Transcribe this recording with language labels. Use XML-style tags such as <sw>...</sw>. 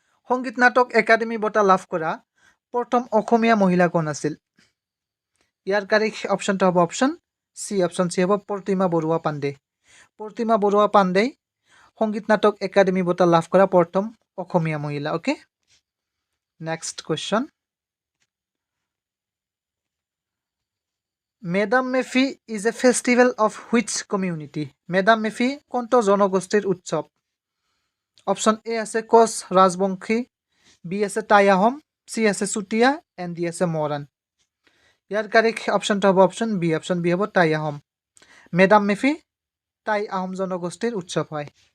<as>সংগীত নাটক একাডেমী বঁটা লাভ কৰা প্ৰথম অসমীয়া মহিলা কোন আছিল? ইয়াৰ কাৰেক্ট অপশ্যনটো হ'ব অপশ্যন চি হ'ব প্ৰতিমা বৰুৱা পাণ্ডে। প্ৰতিমা বৰুৱা পাণ্ডেই সংগীত নাটক একাডেমী বঁটা লাভ কৰা প্ৰথম অসমীয়া মহিলা।</as> <en>Okay, next question, Me-Dam-Me-Phi is a festival of which community?</en> <as>Madam মেফি কোনটো জনগোষ্ঠীৰ উৎসৱ? অপশ্যন এ আছে কোচ ৰাজবংশী, বি আছে টাই আহোম, চি আছে চুতীয়া এণ্ড ডি আছে মৰাণ। ইয়াৰ কাৰেক্ট অপশ্যনটো হ'ব অপশ্যন বি হ'ব টাই আহোম। মেডাম মেফি টাই আহোম জনগোষ্ঠীৰ উৎসৱ হয়।</as>